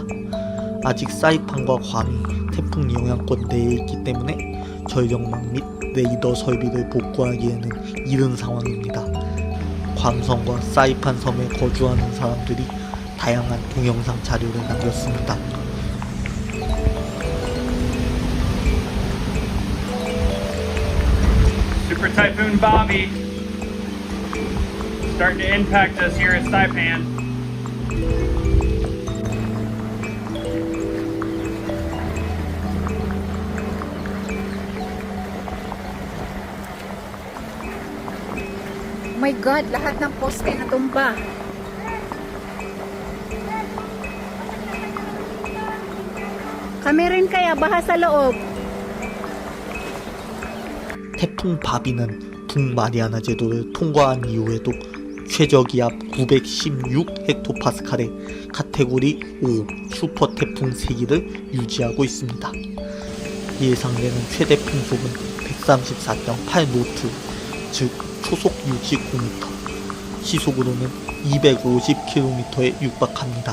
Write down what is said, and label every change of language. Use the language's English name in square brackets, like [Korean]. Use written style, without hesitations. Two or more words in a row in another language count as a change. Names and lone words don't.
[Korean] 아직 사이판과 괌이 태풍 영향권 내에 있기 때문에 전력망 및 레이더 설비를 복구하기에는 이른 상황입니다. 괌섬과 사이판 섬에 거주하는 사람들이 다양한 동영상 자료를 남겼습니다. [English] Super Typhoon Bobby starting to impact us here at Saipan. Oh my God, [Filipino] lahat ng poste natumba. Kami rin kaya baha sa loob. [Korean] 태풍 바비는 북마리아나 제도를 통과한 이후에도 최저기압 916헥토파스칼의 카테고리 5 슈퍼 태풍 세기를 유지하고 있습니다. 예상되는 최대 풍속은 134.8노트, 즉 초속 유지 9m, 시속으로는 250km에 육박합니다.